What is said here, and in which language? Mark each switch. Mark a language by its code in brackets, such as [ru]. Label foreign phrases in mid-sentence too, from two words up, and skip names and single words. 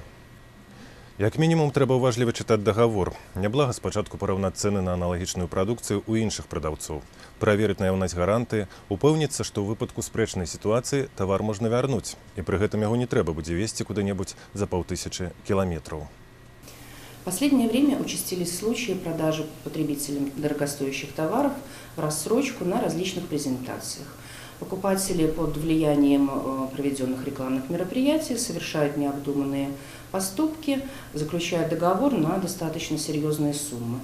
[be] Як мінімум, трэба ўважліва чытаць дагавор. Няблага спачатку параўнаць цэны на аналагічную прадукцыю ў іншых прадаўцоў, праверыць наяўнасць гарантыі, упэўніцца, што ў выпадку спрэчнай сітуацыі тавар можна вярнуць, і пры гэтым яго не трэба будзе везці куды-небудзь за 500 кіламетраў. [ru] В последнее время участились случаи продажи потребителям дорогостоящих товаров в рассрочку на различных презентациях. Покупатели под влиянием проведенных рекламных мероприятий совершают необдуманные поступки, заключают договор на достаточно серьезные суммы.